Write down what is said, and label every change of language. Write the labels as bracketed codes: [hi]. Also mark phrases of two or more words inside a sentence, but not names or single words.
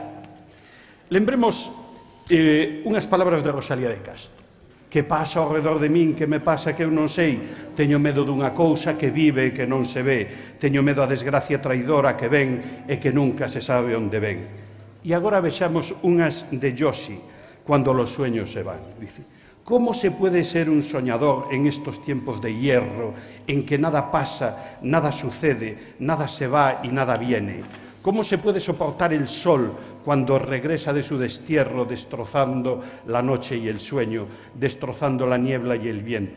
[gl] Lembremos unhas palabras de Rosalía de Castro. Que pasa ao redor de min, que me pasa que eu non sei. Teño medo dunha cousa que vive e que non se ve. Teño medo a desgracia traidora que ven e que nunca se sabe onde ven. E agora vexamos unhas de Joshi, [es] cuando los sueños se van. Dice, ¿cómo se puede ser un soñador en estos tiempos de hierro, en que nada pasa, nada sucede, nada se va y nada viene? ¿Cómo se puede soportar el sol cuando regresa de su destierro, destrozando la noche y el sueño, destrozando la niebla y el viento?